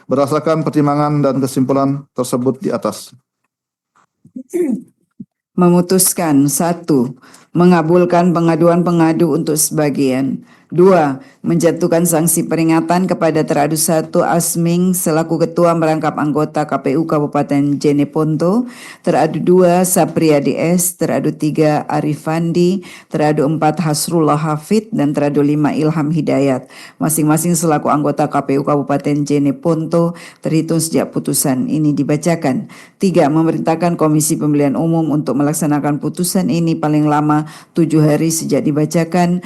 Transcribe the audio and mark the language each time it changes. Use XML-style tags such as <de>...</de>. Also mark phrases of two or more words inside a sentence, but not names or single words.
<id>Berdasarkan pertimbangan dan kesimpulan tersebut di atas, Memutuskan 1. Mengabulkan pengaduan pengadu untuk sebagian. 2. Menjatuhkan sanksi peringatan kepada teradu 1 Asming selaku Ketua Merangkap Anggota KPU Kabupaten Jeneponto, teradu 2 Sapriadi S, teradu 3 Arifandi, teradu 4 Hasrullah Hafid, dan teradu 5 Ilham Hidayat, masing-masing selaku anggota KPU Kabupaten Jeneponto terhitung sejak putusan ini dibacakan. 3. Memerintahkan Komisi Pemilihan Umum untuk melaksanakan putusan ini paling lama 7 hari sejak dibacakan.</id>